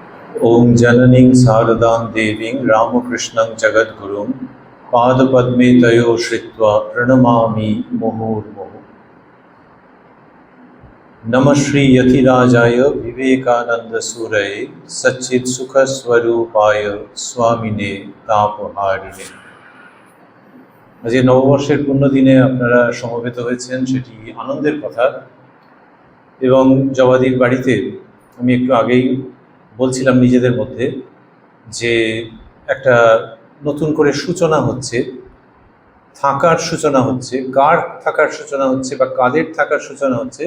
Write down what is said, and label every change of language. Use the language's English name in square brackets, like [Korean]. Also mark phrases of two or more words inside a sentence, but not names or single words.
[Sanskrit] ओम जननीं शारदां देवीं रामकृष्णं जगद्गुरुं पादपद्मे तयो श्रित्वा प्रणमामि मुहुर्मुहुः। नमः श्री यतिराजाय विवेकानंदसूरये सच्चित्सुखस्वरूपाय स्वामिने तापहारिणे। [Bangla] আজ এই নববর্ষের পুণ্যদিনে আপনারা সমবেত হয়েছেন, সেটি আনন্দের কথা। এবং জবাদির বাড়িতে আমি একটু আগেই বলছিলাম নিজেদের মধ্যে যে একটা নতুন করে সূচনা হচ্ছে, থাকার সূচনা হচ্ছে, কার থাকার সূচনা হচ্ছে বা কাদের থাকার সূচনা হচ্ছে।